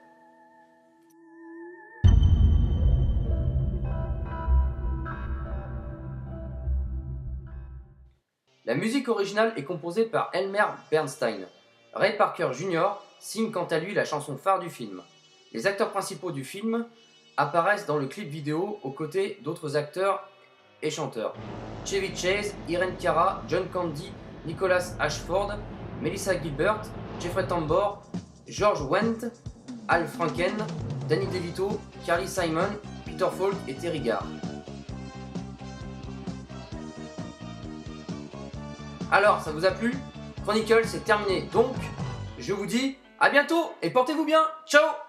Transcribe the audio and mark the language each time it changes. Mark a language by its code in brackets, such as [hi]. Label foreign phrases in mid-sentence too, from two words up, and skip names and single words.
[fr] La musique originale est composée par Elmer Bernstein. Ray Parker Jr. signe quant à lui la chanson phare du film. Les acteurs principaux du film apparaissent dans le clip vidéo aux côtés d'autres acteurs et chanteurs. Chevy Chase, Irene Cara, John Candy, Nicholas Ashford, Melissa Gilbert, Jeffrey Tambor, George Wendt, Al Franken, Danny DeVito, Carly Simon, Peter Falk et Terry Garr. Alors, ça vous a plu? Chronicle, c'est terminé, donc je vous dis à bientôt et portez-vous bien. Ciao!